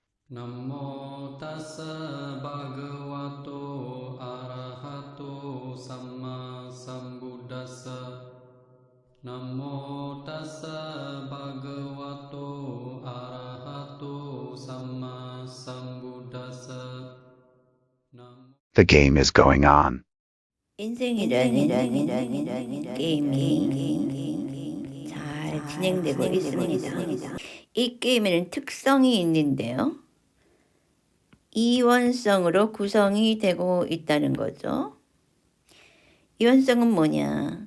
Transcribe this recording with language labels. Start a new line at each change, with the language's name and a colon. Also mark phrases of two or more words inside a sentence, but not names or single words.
Pali: Namo tassa bhagavato arahato samma sambuddhassa. Namo tassa bhagavato arahato samma sambuddhassa.
English: The game is going on.
Korean: 인생이라는 게임이 잘 진행되고 있습니다. 이 게임에는 특성이 있는데요. 이원성으로 구성이 되고 있다는 거죠. 이원성은 뭐냐?